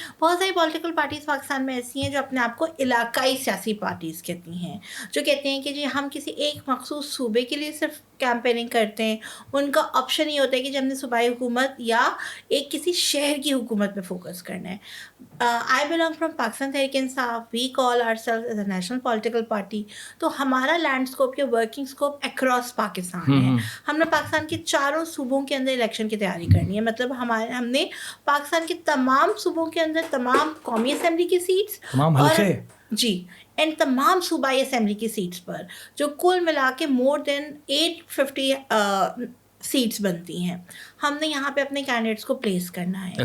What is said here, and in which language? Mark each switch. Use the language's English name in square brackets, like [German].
[Urdu] بہت ساری political parties Pakistan میں ایسی ہیں جو اپنے آپ کو علاقائی سیاسی پارٹیز کہتی ہیں, جو کہتے ہیں کہ جی ہم کسی ایک مخصوص صوبے کے لیے صرف کیمپیننگ کرتے ہیں. ان کا آپشن یہ ہوتا ہے کہ جب ہم نے صوبائی حکومت یا ایک کسی شہر کی حکومت پہ فوکس کرنا ہے. [English] I belong from Pakistan Tehreek Insaf. We call ourselves as a national political party. [Urdu] تو ہمارا لینڈ اسکوپ یا ورکنگ اسکوپ اکراس پاکستان ہے. ہم نے پاکستان کے 4 صوبوں کے اندر الیکشن کی تیاری کرنی ہے. مطلب ہم نے پاکستان کے تمام صوبوں کے اندر تمام قومی اسمبلی کی سیٹس, تمام حلقے, جی, اینڈ تمام صوبائی اسمبلی کی سیٹس پر, جو کل ملا کے مور دین 850 سیٹس بنتی ہیں, ہم نے یہاں پہ اپنے کینڈیڈیٹس کو پلیس کرنا ہے.